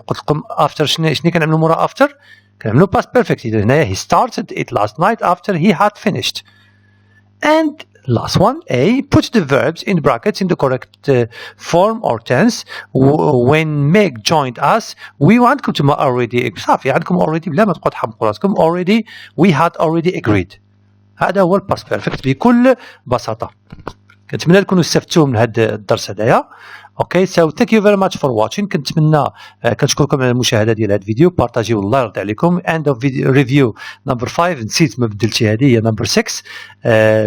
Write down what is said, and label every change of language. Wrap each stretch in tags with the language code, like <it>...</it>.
<ar>قلت لكم after شنو كنعملوا مورا after؟ كنعملوا past perfect.</ar> <en>إذا هنا he started it last night after he had finished. And last one A. Put the verbs in brackets in the correct form or tense. When Meg joined us we</en> <ar>عندكم تما</ar> <en>already</en> <ar>صافي عندكم</ar> <en>already</en> <ar>بلا ما تبقوا تحمقوا راسكم</ar> <en>already we had already agreed.</en> <ar>هذا هو الباست بيرفكت بكل بساطة. كنتمنى تكونوا استفدتوا من هذا الدرس هذايا.</ar> <en>اوكي سو ثانك يو فيري ماتش فور واتشين.</en> <ar>كنتمنى كنشكركم على المشاهده ديال هذا الفيديو. بارطاجيو الله يرضي عليكم.</ar> <en>end of review number 5</en> <ar>نسيت ما بدلتي هذه هي نمبر 6.</ar>